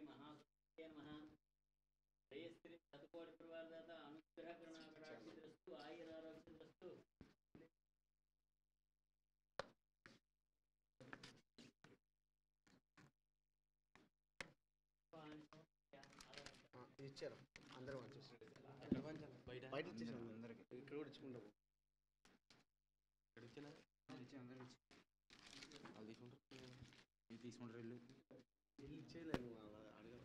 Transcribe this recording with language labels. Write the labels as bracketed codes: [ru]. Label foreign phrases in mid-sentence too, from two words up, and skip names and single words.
[sa] महासरस्वती नमः श्रेयस्त्री शतकोटि परिवारदाता अनुग्रह करुणाकटाक्षिस्तु आयुरारोग्यस्तु [te] ఇచ్చారు అందరూ వచ్చేసి ఎక్కడ పంచాలి బయట ఇచ్చేసాను అందరికి ఇక్కడ కూడా ఇచ్చుకుంటాము ఇక్కడ ఇచ్చిన అందరికి వాళ్ళు తీసుకుంటారు ఇల్లు ఇచ్చేయలేదు అడగదు